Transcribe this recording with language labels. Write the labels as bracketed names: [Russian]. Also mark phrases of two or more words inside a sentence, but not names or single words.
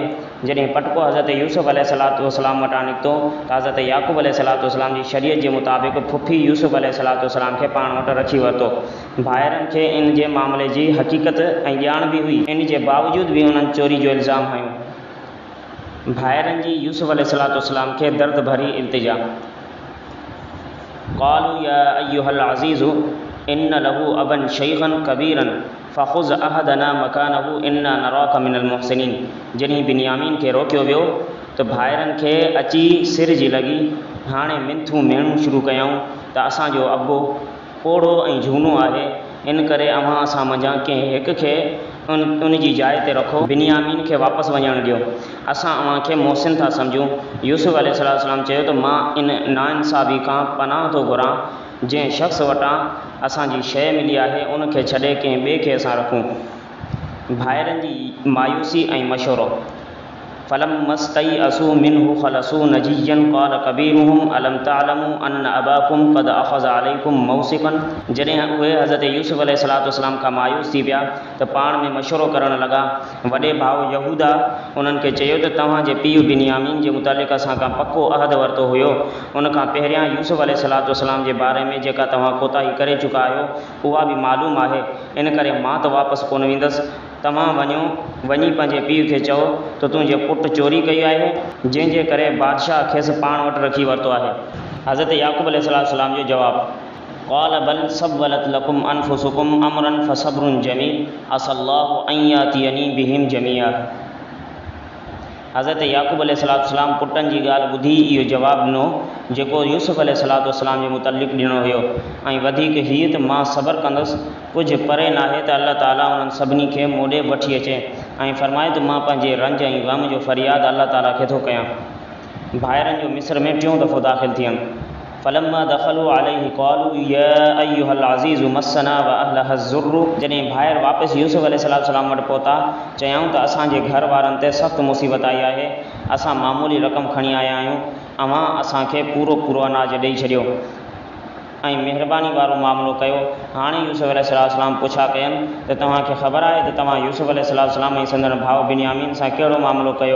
[Sindhi] जॾहिं पटको हज़रत यूसुफ अलैहिस्सलाम वटां निकितो त हज़रत याक़ूब अलैहिस्सलाम जी शरीयत जे मुताबिक़ फुफी यूसुफ अलैहिस्सलाम खे पाण वटि रखी वरितो। भाइरनि खे इन जे मामले जी हक़ीक़त ऐं ॼाण बि हुई, इन जे बावजूदि बि उन्हनि चोरी जो इल्ज़ाम हयो। भाइरनि जी यूसुफ अलैहिस्सलाम खे दर्द भरी इल्तिजा। [Arabic] قالوا يا أيها العزيز إن له أبا شيخا كبيرا فخذ أحدنا مكانه إنا نراك من المحسنين. [Sindhi] जॾहिं बिन्यामीन खे रोकियो वियो त भाइरनि खे अची सिर जी लॻी, हाणे मिंथूं मेणूं शुरू कयऊं त असांजो अबो पोड़ो ऐं झूनो आहे, इन करे अव्हां असां मंझां कंहिं हिक खे उन जी जाइ ते रखो, बिन्यामीन खे वापसि वञणु ॾियो, असां अव्हांखे मोहसिन था सम्झूं। यूसुफ अलैहिस्सलाम चयो त मां इन नाइंसाफ़ी खां पनाह थो घुरां, जंहिं शख़्स वटां असांजी शइ मिली आहे उनखे छॾे कंहिं ॿिए खे असां रखूं। भाइरनि जी मायूसी ऐं मशवरो। [Arabic] فلما استيأسوا منه خلصوا نجيا قال كبيرهم ألم تعلموا أن أباكم قد أخذ عليكم موثقا. [Sindhi] जॾहिं उहे हज़रत यूसुफ अलैहिस्सलाम खां मायूस थी पिया त पाण में मशवरो करणु लॻा। वॾे भाउ यहूदा उन्हनि खे चयो त तव्हांजे पीउ बिन्यामीन जे मुतालिक़ असां खां पको अहद वरितो हुयो, उनखां पहिरियां यूसुफ अलैहिस्सलाम जे बारे में जेका तव्हां कोताही करे चुका आहियो उहा बि मालूम आहे, इन करे मां त वापसि कोन वेंदुसि। तव्हां वञी पंहिंजे पीउ खे चओ त तुंहिंजे पुटु चोरी कई आहे, जंहिंजे करे बादशाह खेसि पाण वटि रखी वरितो आहे। हज़रत याक़ूब अलैहिस्सलाम जो जवाबु। [Arabic] قال بل سولت لكم أنفسكم أمرا فصبر جميل عسى الله أن يأتيني بهم جميعا. [Sindhi] हज़रत याक़ूब अलैहिस्सलाम पुटनि जी ॻाल्हि ॿुधी इहो जवाबु ॾिनो जेको यूसुफ अलैहिस्सलाम जे मुतलिक़ ॾिनो हुयो, ऐं वधीक हीअ त मां सब्र कंदुसि, कुझु परे नाहे त अल्लाह ताला उन्हनि सभिनी खे मूं ॾे वठी अचे ऐं फ़रमाए त मां पंहिंजे रंज ऐं ग़म जो फ़रियाद अल्लाह ताला खे थो कयां। भाइरनि जो मिस्र में टियों दफ़ो दाख़िल थियनि। [Arabic] فلما دخلوا عليه قالوا يا أيها العزيز مسنا وأهلنا الضر. [Sindhi] जॾहिं भाइर वापसि यूसुफ अलैहिस्सलाम वटि पहुता, चयऊं त असांजे घर वारनि ते सख़्तु मुसीबत आई आहे, असां मामूली रक़म खणी आया आहियूं, अव्हां असांखे पूरो अनाज ॾेई छॾियो ऐं महिरबानी वारो मामिलो कयो। हाणे यूसुफ अलैहिस्सलाम पुछा कयनि त तव्हांखे ख़बर आहे त तव्हां यूसुफ अलैहिस्सलाम ऐं संदन भाउ बिन्यामीन सां कहिड़ो मामिलो कयो।